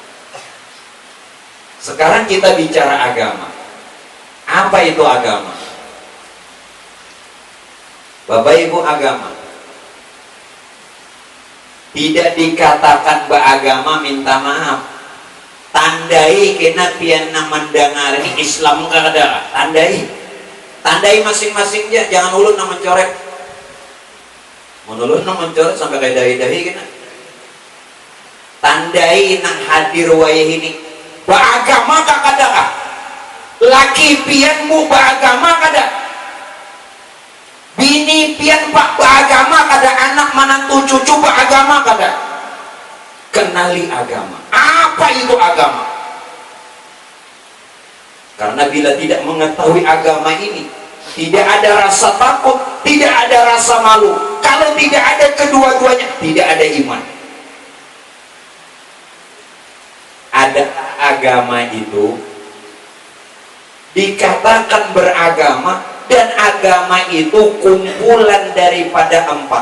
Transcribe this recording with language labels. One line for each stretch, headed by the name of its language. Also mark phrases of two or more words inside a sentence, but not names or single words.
Indonesian: Sekarang kita bicara agama. Apa itu agama? Bapak Ibu, agama tidak dikatakan beragama minta maaf.
Banjar: Tandai kena pian mendengar ini Islam kada. Tandai masing-masingnya, jangan ulun nak mencoret. Menulun nak mencoret sampai kayak dahi-dahi kena. Tandai nang hadir wayah ini beragama kada. Laki pianmu beragama kada. Bini pian pak beragama kada, anak menantu cucu beragama kada.
Indonesian: Kenali agama. Apa itu agama? Karena bila tidak mengetahui agama ini, tidak ada rasa takut, tidak ada rasa malu. Kalau tidak ada kedua-duanya, tidak ada iman. Ada agama itu dikatakan beragama, dan agama itu kumpulan daripada empat.